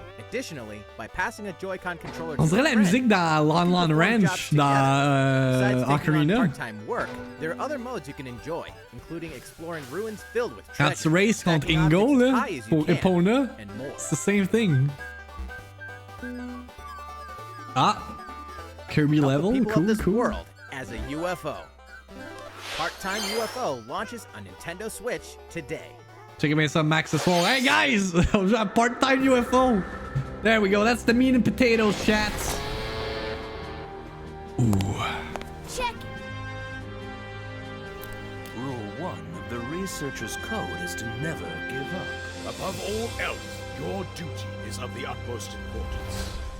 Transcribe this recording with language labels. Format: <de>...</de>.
<en>Additionally, by passing a Joy-Con controller</en> <fr>On dirait la musique dans Lon Lon Ranch dans Ocarina.</fr> <en>Part-time work, there are other modes you can enjoy, including exploring ruins filled with treasure.</en> <fr>Quand tu races contre Ingo, là, pour Epona,</fr> <en>it's the same thing. Ah, Kirby level, cool. World as a UFO. Part-time UFO launches on Nintendo Switch today.</en> <fr>Check bien ça, Max, ce soir.</fr> <en>Hey guys,</en> <fr>on joue à part-time UFO.</fr> <en>There we go. That's the meat and potatoes, chat. Ooh. Check. Rule 1 of the researcher's code is to never give up. Above all else, your duty is of the utmost importance.</en>